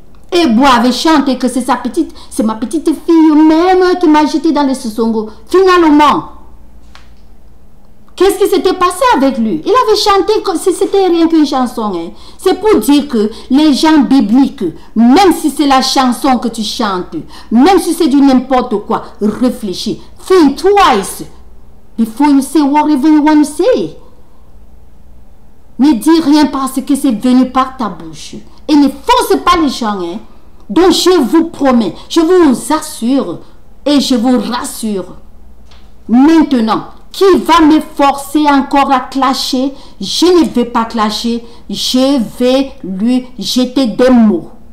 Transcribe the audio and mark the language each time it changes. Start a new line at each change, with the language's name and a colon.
French: Et Bois avait chanté que c'est ma petite fille même qui m'a jeté dans les sosongo. Finalement, Qu'est-ce qui s'était passé avec lui? Il avait chanté comme si c'était rien qu'une chanson. Hein. C'est pour dire que les gens bibliques, même si c'est la chanson que tu chantes, même si c'est du n'importe quoi, réfléchis.
English: Think twice before you say whatever you want to say.
French: Ne dis rien parce que c'est venu par ta bouche. Et ne force pas les gens. Hein. Donc je vous promets, je vous assure et je vous rassure. Maintenant, qui va me forcer encore à clasher? Je ne vais pas clasher. Je vais lui jeter des mots.